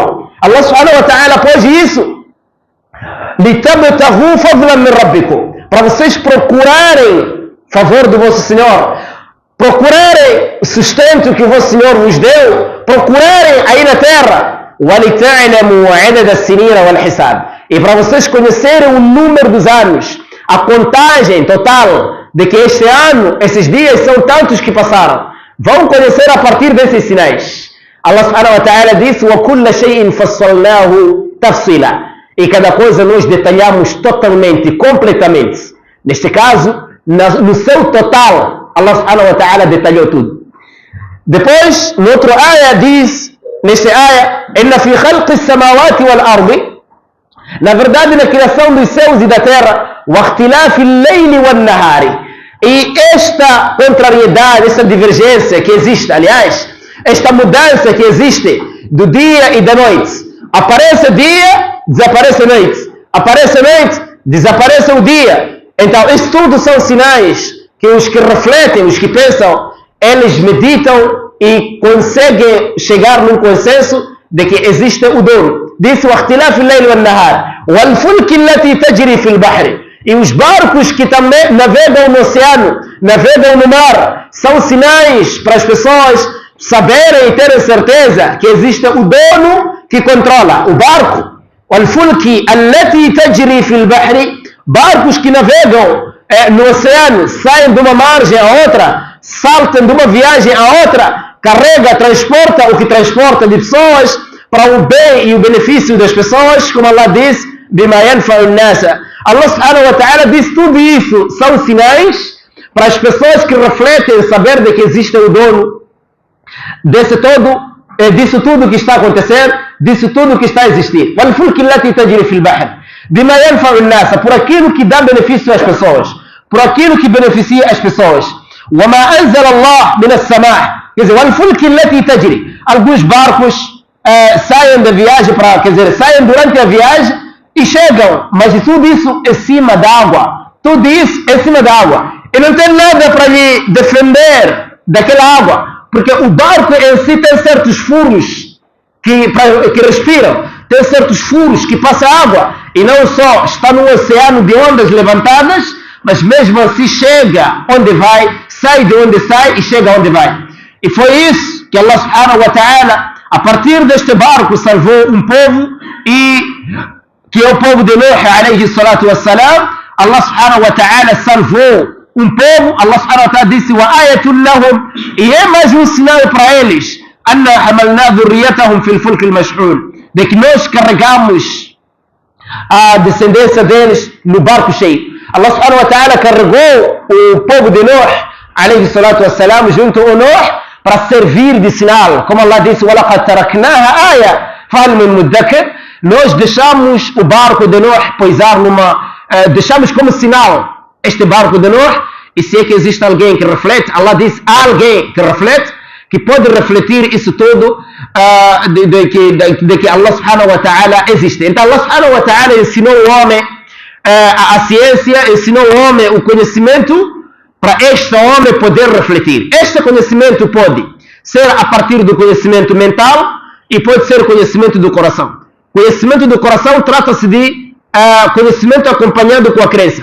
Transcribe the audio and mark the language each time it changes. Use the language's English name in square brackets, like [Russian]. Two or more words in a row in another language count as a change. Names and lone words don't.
[Portuguese] Allah [Arabic] سبحانه وتعالى [Portuguese] pôs isso: [Arabic] لِتَبْتَغُوا فَضْلًا مِنْ رَبِّكُمْ, [Portuguese] para vocês procurarem favor do vosso Senhor, procurarem o sustento que o vosso Senhor vos deu, procurarem aí na terra. [Arabic] وَلِتَعْلَمُوا عَدَدَ السِّنِينَ وَالْحِسَابِ, [Portuguese] e para vocês conhecerem o número dos anos, a contagem total de que este ano, esses dias são tantos que passaram. Vão conhecer a partir desses sinais. [Arabic] Allah سبحانه وتعالى disse: وَكُلَّ شَيْءٍ فَصَّلْنَاهُ تَفْصِيلًا, [Portuguese] e cada coisa nós detalhamos totalmente, completamente. Neste caso, no seu total, Allah [Arabic] سبحانه وتعالى [Portuguese] detalhou tudo. Depois, no outro área diz, nesta área: [Arabic] "إن في خلق السماوات والأرض", [Portuguese] na verdade na criação dos céus e da terra, [Arabic] وَاخْتِلَافِ اللَّيْلِ وَالنَّهَارِ, [Portuguese] e esta contrariedade, esta divergência que existe, aliás, esta mudança que existe do dia e da noite. Aparece dia, desaparece a noite. Aparece a noite, desaparece o dia. Então, isso tudo são sinais que os que refletem, os que pensam, eles meditam e conseguem chegar num consenso de que existe o dono. Disse: [Arabic] وَاخْتِلَافِ اللَّيْلِ وَالنَّهَارِ وَالْفُلْكِ الَّتِي تَجْرِي فِي الْبَحْرِ, [Portuguese] e os barcos que também navegam no oceano, navegam no mar, são sinais para as pessoas saberem e terem certeza que existe o dono que controla o barco. [Arabic] وَالْفُلْكِ الَّتِي تَجْرِي فِي الْبَحْرِ, [Portuguese] barcos que navegam no oceano, saem de uma margem a outra, saltam de uma viagem a outra, carrega, transporta o que transporta de pessoas para o bem e o benefício das pessoas, como Allah diz: [Arabic] بِمَا يَنْفَعُ النَّاسَ. [Portuguese] Allah [Arabic] سبحانه وتعالى [Portuguese] diz: tudo isso são sinais para as pessoas que refletem saber de que existe o dono disso tudo que está a acontecer, disso tudo que está a existir. [Arabic] وَالْفُلْكِ الَّتِي تَجْرِي فِي الْبَحْرِ بِمَا يَنْفَعُ النَّاسَ, [Portuguese] por aquilo que dá benefício às pessoas, por aquilo que beneficia as pessoas. [Arabic] وَمَا أَنزَلَ اللَّهُ مِنَ السَّمَاءِ, [Portuguese] quer dizer, [Arabic] وَالْفُلْكِ الَّتِي تَجْرِي, [Portuguese] alguns barcos saem da viagem, saem durante a viagem e chegam, mas tudo isso é cima d'água. Tudo isso é cima d'água. E não tem nada para lhe defender daquela água, porque o barco em si tem certos furos que respiram, tem certos furos que passa água, e não só está no oceano de ondas levantadas, mas mesmo assim chega onde vai, sai de onde sai e chega onde vai. E foi isso que Allah [Arabic] سبحانه وتعالى, [Portuguese] a partir deste barco, salvou um povo, e que é o povo de Nuh [Arabic] عليه الصلاة والسلام. [Portuguese] Allah [Arabic] سبحانه وتعالى [Portuguese] salvou um povo. [Arabic] Allah سبحانه وتعالى disse: وآية لهم, [Portuguese] e é mais um sinal para eles, [Arabic] أنا حملنا ذرياتهم في الفلك المشحون, [Portuguese] de que nós carregamos a descendência deles no barco cheio. Allah [Arabic] سبحانه وتعالى [Portuguese] carregou o povo de Nuh [Arabic] عليه الصلاة والسلام [Portuguese] junto ao Nuh para servir de sinal, como Allah disse: [Arabic] ولقد تركناها آية فهل من مدكر. [Portuguese] Nós deixamos o barco de Nuh pousar deixamos como sinal este barco de Nuh. E se é que existe alguém que reflete, Allah diz: alguém que reflete, que pode refletir isso tudo, de que Allah [Arabic] سبحانه وتعالى [Portuguese] existe. Então Allah [Arabic] سبحانه وتعالى [Portuguese] ensinou o homem a ciência, ensinou o homem o conhecimento, para este homem poder refletir. Este conhecimento pode ser a partir do conhecimento mental e pode ser o conhecimento do coração. Conhecimento do coração trata-se de conhecimento acompanhado com a crença.